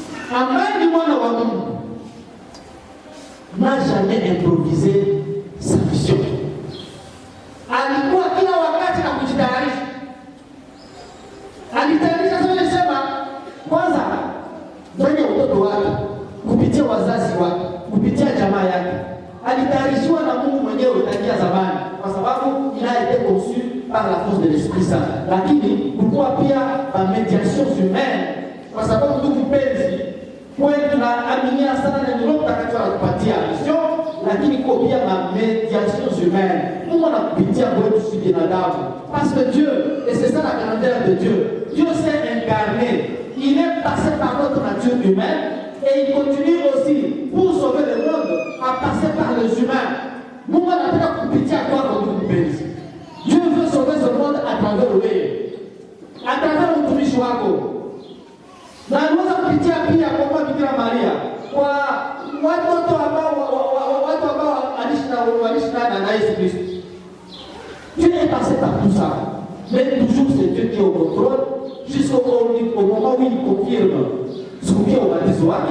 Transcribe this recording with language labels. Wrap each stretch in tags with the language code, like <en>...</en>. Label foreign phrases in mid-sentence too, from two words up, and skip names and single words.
<sw>ambaye ni mwana wa Mungu</sw> <fr>n'a jamais improvisé sa mission.</fr> <sw>Alikuwa kila wakati na kujitayarisha. Alitayarisha sana, sema kwanza ndani ya utoto wake, kupitia wazazi wake, kupitia jamaa yake. Alitayarishiwa na Mungu mwenyewe tangia zamani, kwa sababu</sw> <fr>il a été conçu par la force de l'Esprit Saint.</fr> <sw>Lakini kulikuwa pia ba</sw> <fr>mediation humaine,</fr> <sw>kwa sababu ndugu mpenzi, kweli tunaaminia sana na Roho Mtakatifu anatupatia mission, lakini kwa pia ma</sw> <fr>mediation humaine.</fr> <sw>Mungu anakupitia kwetu sisi binadamu,</sw> <fr>parce que Dieu, et c'est ça la grandeur de Dieu, Dieu s'est incarné, il est passé par notre nature humaine et il continue aussi pour sauver le monde à passer par les humains.</fr> <sw>Mungu anataka kupitia kwako ndugu mpenzi.</sw> <fr>Dieu veut sauver ce monde à travers wewe, à travers</fr> <sw>utumishi wako. Na anaweza kupitia pia kwa Bikira Maria, kwa watu ambao waliishi na Yesu Kristo.</sw> <fr>Dieu est passé par tout ça. Mais toujours c'est Dieu qui est au contrôle jusqu'au moment où il confirme</fr> <sw>siku ya ubatizo wake.</sw>